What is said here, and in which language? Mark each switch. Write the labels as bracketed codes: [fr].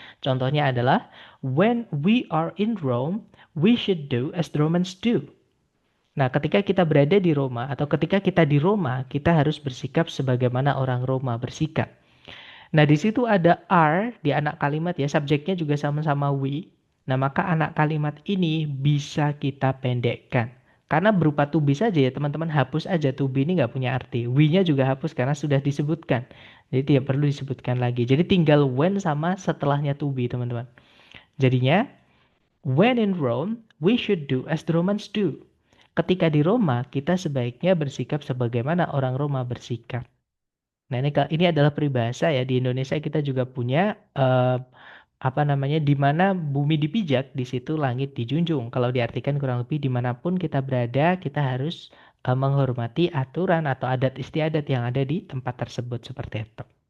[id] Contohnya adalah, [en] when we are in Rome, we should do as the Romans do. [id] Nah, ketika kita berada di Roma atau ketika kita di Roma, kita harus bersikap sebagaimana orang Roma bersikap. Nah, di situ ada are di anak kalimat ya, subjeknya juga sama-sama we. Nah, maka anak kalimat ini bisa kita pendekkan. Karena berupa to be saja ya, teman-teman hapus aja to be ini nggak punya arti. We-nya juga hapus karena sudah disebutkan. Jadi tidak perlu disebutkan lagi. Jadi tinggal when sama setelahnya to be, teman-teman. Jadinya, [en] when in Rome, we should do as the Romans do. [id] Ketika di Roma, kita sebaiknya bersikap sebagaimana orang Roma bersikap. Nah, ini adalah peribahasa ya. Di Indonesia kita juga punya apa namanya, di mana bumi dipijak, di situ langit dijunjung. Kalau diartikan kurang lebih dimanapun kita berada, kita harus menghormati aturan atau adat istiadat yang ada di tempat tersebut seperti itu.